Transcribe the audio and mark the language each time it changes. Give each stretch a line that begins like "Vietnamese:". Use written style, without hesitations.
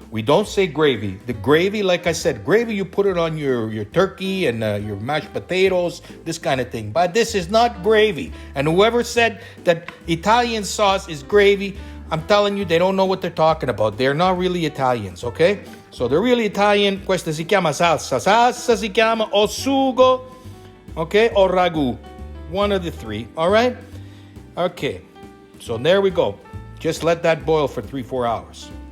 English: We don't say gravy. The gravy, like I said, gravy, you put it on your turkey and your mashed potatoes, this kind of thing. But this is not gravy. And whoever said that Italian sauce is gravy, I'm telling you, they don't know what they're talking about. They're not really Italians, okay? So the really Italian,
Italian: questa si chiama salsa. Salsa si chiama o sugo, okay, or ragu.
English: One of the three, all right? Okay, so there we go. Just let that boil for 3-4 hours.